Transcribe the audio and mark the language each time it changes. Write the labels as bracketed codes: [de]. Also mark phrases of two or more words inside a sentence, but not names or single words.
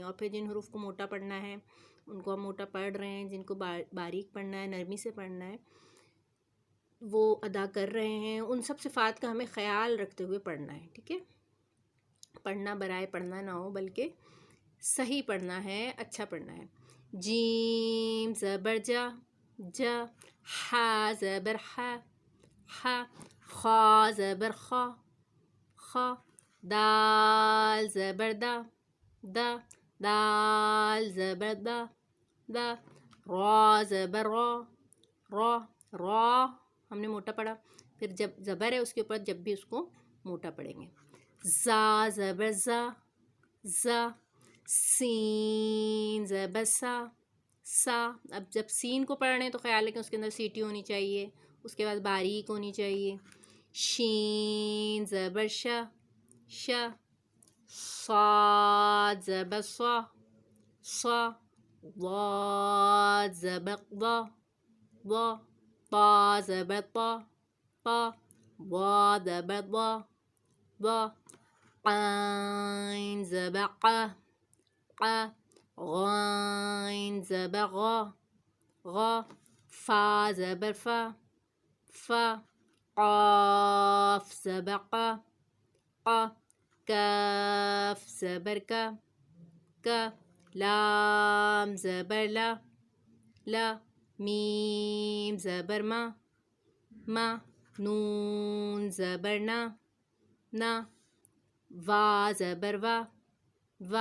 [ur] اور پھر جن حروف کو موٹا پڑھنا ہے ان کو ہم موٹا پڑھ رہے ہیں، جن کو باریک پڑھنا ہے، نرمی سے پڑھنا ہے، وہ ادا کر رہے ہیں۔ ان سب صفات کا ہمیں خیال رکھتے ہوئے پڑھنا ہے، ٹھیک ہے۔ پڑھنا برائے پڑھنا نہ ہو، بلکہ صحیح پڑھنا ہے، اچھا پڑھنا ہے۔ جیم زبر جا جا، ہا زبر ہا ہا، خا زبر خا خا، دال زبر دا دا، دال زبر دا دا، را زبر را را را، ہم نے موٹا پڑھا، پھر جب زبر ہے اس کے اوپر جب بھی اس کو موٹا پڑھیں گے۔ زا زبر زا زا، سین زبر سا سا۔ اب جب سین کو پڑھ رہے ہیں تو خیال ہے کہ اس کے اندر سیٹی ہونی چاہیے، اس کے بعد باریک ہونی چاہیے۔ شین زبر شا شا، صاد زبر صا صا، ضاد زبر ضا ضا، طا زبر طا طا، ضا زبر ضا ضا، قین زبر قا قا، غین زبر غا غا، فا زبر فا فا، قاف زبر قا قا، کاف زبر کا کا، لام زبر لا لا، میم زبر ما ما، نون زبر نا نا، وا زبر وا وا۔